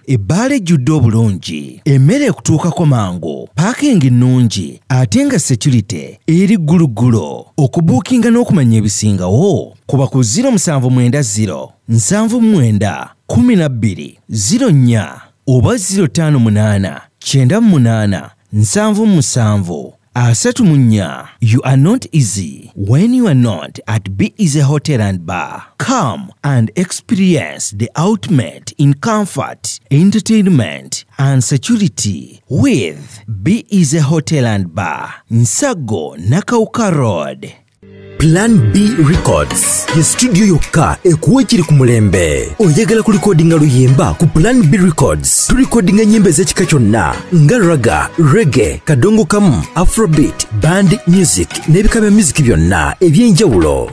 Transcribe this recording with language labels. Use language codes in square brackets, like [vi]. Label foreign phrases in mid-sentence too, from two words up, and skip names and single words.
[lg] Ebbaala ejjudde obulungi, emmere ekutuukako mangu, paakingi nnungi, ate nga security eri guluggulo. Okubuukinga n'okumanya ebisingawo, kuba ku zero musanvu mwenda zero nnya oba zero tano munaana kyenda mu munaana nsanvu mu musanvu. [en] You are not easy when you are not at Be Easy Hotel and Bar. Come and experience the ultimate in comfort, entertainment, and security with Be Easy Hotel and Bar, Nsago, Nakauka Road. [lg] Plan B Records, ye studio yokka ekuwa ekiri ku mulembe. Oyagala kulikodinga luyimba ku Plan B Records? Tulikodinga ennyimba ez'ekika kyonna, nga raga, reggae, kadongo kamu, afrobeat, [en] band music, [lg] n'ebika bya music byonna eby'enjawulo.